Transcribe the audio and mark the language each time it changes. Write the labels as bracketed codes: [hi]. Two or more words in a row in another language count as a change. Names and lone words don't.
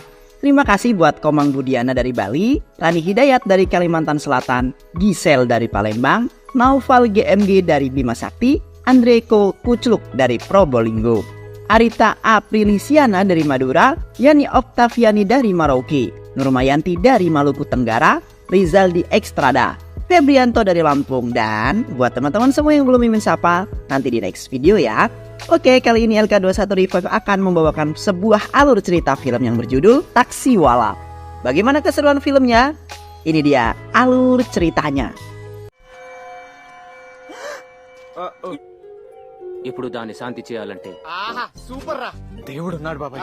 [id] Terima kasih buat Komang Budiana dari Bali, Rani Hidayat dari Kalimantan Selatan, Gisel dari Palembang, Naufal GMG dari Bima Sakti, Andreko Kucluk dari Probolinggo, Arita Aprilisiana dari Madura, Yani Oktaviani dari Merauke, Nurmayanti dari Maluku Tenggara, Rizaldi Ekstrada, Febrianto dari Lampung, dan buat teman-teman semua yang belum mimin sapa, nanti di [en] next video [id] ya. Oke, kali ini LK21 Revive akan membawakan sebuah alur cerita film yang berjudul Taksiwala. Bagaimana keseruan filmnya? Ini dia alur ceritanya. [te] ఇప్పుడు దాన్ని శాంతి చేయాలంటే ఆహా సూపర్ రా. దేవుడు ఉన్నాడు బాబాయ్.